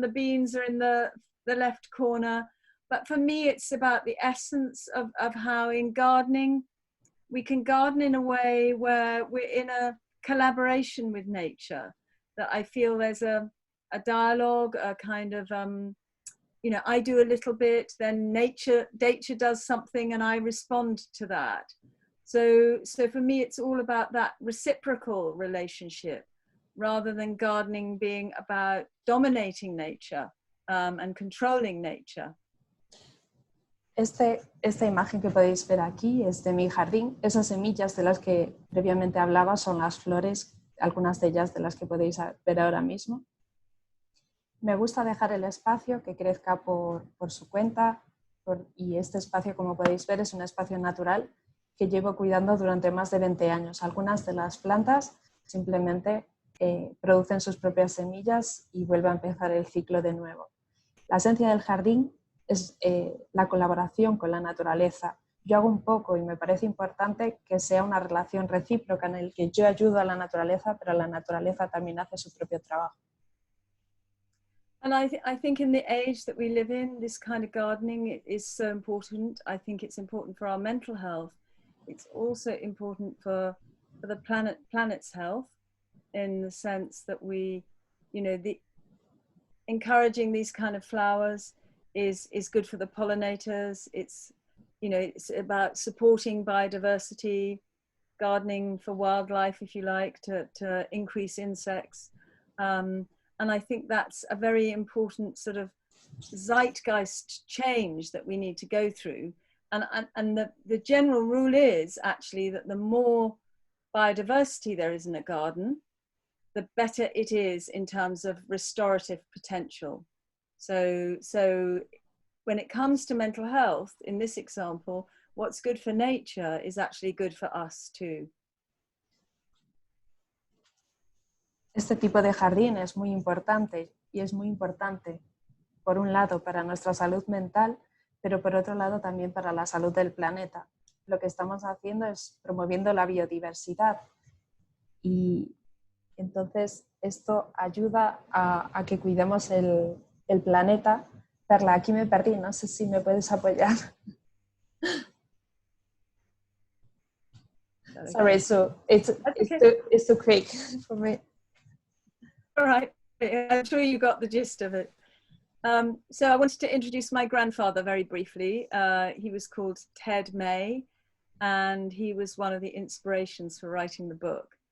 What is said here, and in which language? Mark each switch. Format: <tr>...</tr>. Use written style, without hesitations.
<en>The beans are in the left corner. But for me, it's about the essence of how in gardening, we can garden in a way where we're in a collaboration with nature, that I feel there's a dialogue, a kind of, you know, I do a little bit, then nature does something and I respond to that. So for me, it's all about that reciprocal relationship rather than gardening being about dominating nature and controlling nature.</en> <es>Esta imagen que podéis ver aquí es de mi jardín. Esas semillas de las que previamente hablaba son las flores, algunas de ellas de las que podéis ver ahora mismo. Me gusta dejar el espacio que crezca por su cuenta y este espacio, como podéis ver, es un espacio natural que llevo cuidando durante más de 20 años. Algunas de las plantas simplemente producen sus propias semillas y vuelve a empezar el ciclo de nuevo. La esencia del jardín es la colaboración con la naturaleza. Yo hago un poco y me parece importante que sea una relación recíproca en el que yo ayudo a la naturaleza, pero la naturaleza también hace su propio trabajo.</es> <en>And I think in the age that we live in, this kind of gardening is so important. I think it's important for our mental health. It's also important for the planet's health, in the sense that we, you know, encouraging these kind of flowers is good for the pollinators. It's, you know, it's about supporting biodiversity, gardening for wildlife, if you like, to increase insects. And I think that's a very important sort of zeitgeist change that we need to go through. And the general rule is actually that the more biodiversity there is in a garden, the better it is in terms of restorative potential. So when it comes to mental health, in this example, what's good for nature is actually good for us too.</en> <es>Este tipo de jardín es muy importante y es muy importante, por un lado, para nuestra salud mental, pero por otro lado también para la salud del planeta. Lo que estamos haciendo es promoviendo la biodiversidad y entonces esto ayuda a que cuidemos el planeta. Perla, aquí me perdí, no sé si me puedes apoyar.</es> <en>Sorry, so it's too quick for me. All right, I'm sure you got the gist of it. So I wanted to introduce my grandfather very briefly. He was called Ted May, and he was one of the inspirations for writing the book.</en>